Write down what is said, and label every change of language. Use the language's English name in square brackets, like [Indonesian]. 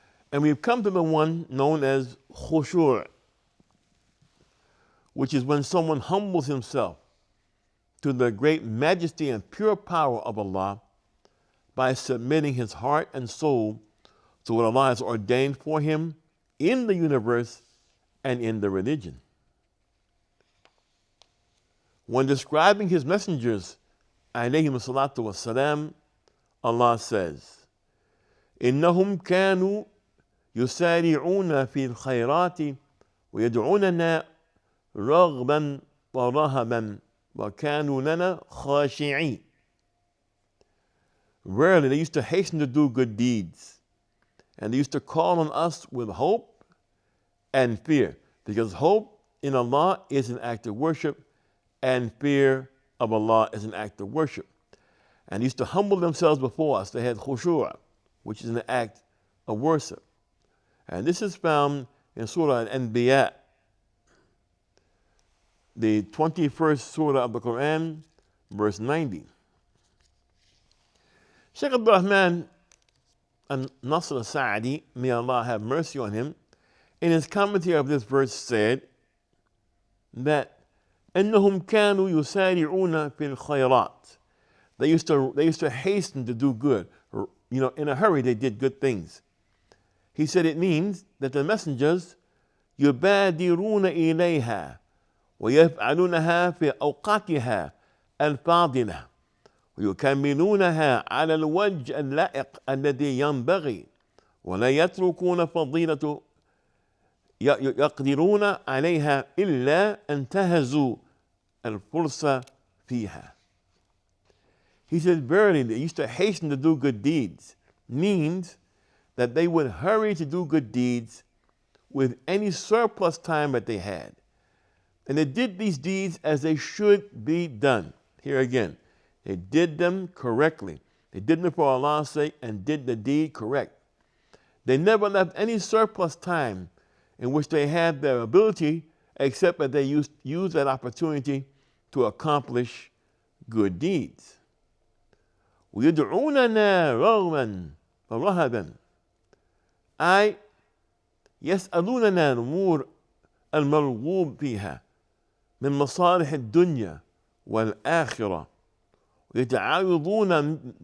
[English] And we've come to the one known as khushu', which is when someone humbles himself to the great majesty and pure power of Allah by submitting his heart and soul to what Allah has ordained for him in the universe and in the religion. When describing his messengers, alayhim salatu wassalam, Allah says, [Arabic] إِنَّهُمْ كَانُوا يُسَارِعُونَ فِي الْخَيْرَاتِ وَيَدْعُونَنَا رَغْبًا وَرَهَبًا وَكَانُوا لَنَا خَاشِعِينَ. [English] Verily, they used to hasten to do good deeds, and they used to call on us with hope and fear, because hope in Allah is an act of worship, and fear of Allah is an act of worship. And they used to humble themselves before us. They had khushu', which is an act of worship. And this is found in Surah Al-Anbiya, the 21st surah of the Quran, verse 90. Shaykh Abdul Rahman al-Nasr al-Sa'di, may Allah have mercy on him, in his commentary of this verse said that [Arabic] إِنَّهُمْ كَانُوا يُسَارِعُونَ فِي الْخَيْرَاتِ. [English] They used to hasten to do good. In a hurry they did good things. He said it means that the messengers [Arabic] يُبَادِرُونَ إِلَيْهَا ويفعلونها في أوقاتها الفاضلة ويكملونها على الوجه اللائق الذي ينبغي ولا يتركون فضيلة يقدرون عليها إلا انتهزوا الفرصة فيها. [English] He said, verily, they used to hasten to do good deeds, means that they would hurry to do good deeds with any surplus time that they had. And they did these deeds as they should be done. Here again, they did them correctly. They did them for Allah's sake and did the deed correct. They never left any surplus time in which they had their ability, except that they used that opportunity to accomplish good deeds. [Arabic] وَيَدْعُونَنَا رَغْبًا وَرَهَبًا أي يسألوننا الأمور المرغوب فيها من مصالح الدنيا والآخرة ويتعاوضون